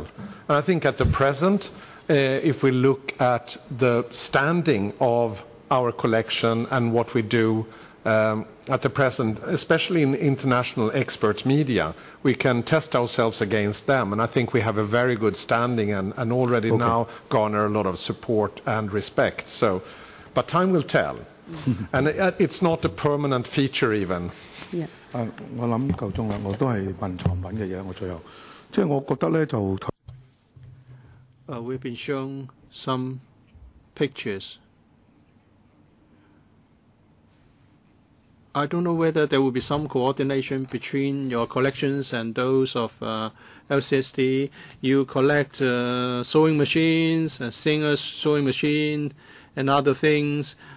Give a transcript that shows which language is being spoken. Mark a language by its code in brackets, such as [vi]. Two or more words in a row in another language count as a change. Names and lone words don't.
[en] And I think at the present, if we look at the standing of our collection and what we do at the present, especially in international expert media, we can test ourselves against them. And I think we have a very good standing and already now garner a lot of support and respect. So, but time will tell. And it's not a permanent feature even. Yeah. [yue] 我諗夠鐘啦，我都係問藏品嘅嘢。我最後，即係我覺得咧就。 [en] We've been shown some pictures I don't know whether there will be some coordination between your collections and those of LCSD. You collect sewing machines, singers' sewing machine, and other things.